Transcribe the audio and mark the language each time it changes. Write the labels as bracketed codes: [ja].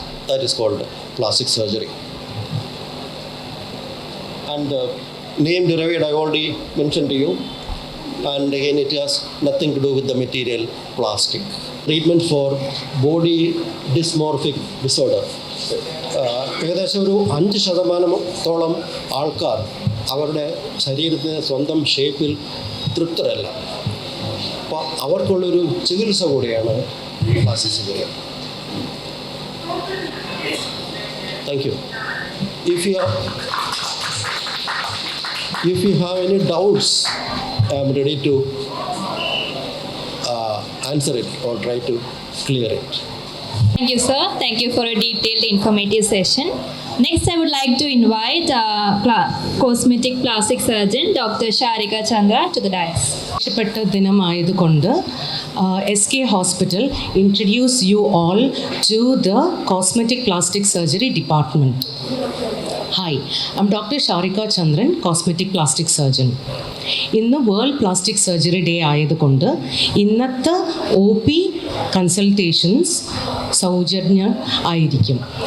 [en] That is called plastic surgery. And the name derived I already mentioned to you. And again, it has nothing to do with the material plastic. Treatment for body dysmorphic disorder. [ml] ഏകദേശം ഒരു 5% ആൾക്കാർ അവരുടെ ശരീരത്തിന് സ്വന്തം ഷേപ്പിൽ തൃപ്തരല്ല. അപ്പോൾ അവർക്കുള്ളൊരു ചികിത്സ കൂടിയാണ് plastic surgery. [en] Thank you. If you have any doubts, I am ready to answer it or try to clear it. Thank you, sir. Thank you for a detailed, informative session. Next, I would like to invite cosmetic plastic surgeon Dr. Sharika Chandra to the dais. [ml] ഇഷ്ടപ്പെട്ട ദിനമായതുകൊണ്ട് [en] SK Hospital introduce you all to the Cosmetic Plastic Surgery Department. Hi, I'm Dr. Sharika Chandran, Cosmetic Plastic Surgeon. [ml] ഇന്ന് world plastic surgery day ആയതുകൊണ്ട് ഇന്നത്തെ OP consultations സൗജന്യം ആയിരിക്കും.